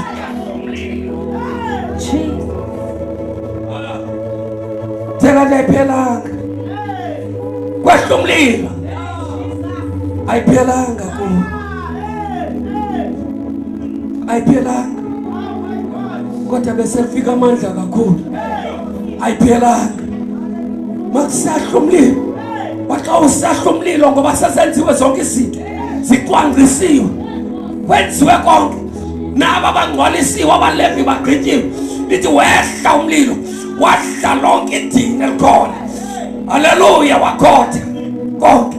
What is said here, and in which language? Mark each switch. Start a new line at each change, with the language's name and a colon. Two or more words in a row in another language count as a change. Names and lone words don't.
Xhosa: Thekade ayiphelanga, kwahla umlilo ayiphelanga kulo, ayiphelanga kodwa besefika amandla kakhulu. Ayiphelanga makusahla umlilo, waxa usahla umlilo ngoba sesenziwe zonke izinto, ziqwangcisiwe, kwenziwe konke, naba bangcwalisiwe abaLevi bagqityiwe, lithi wehla umlilo wahla lonke idini elikhona. Haleluya. Wakhotha konke.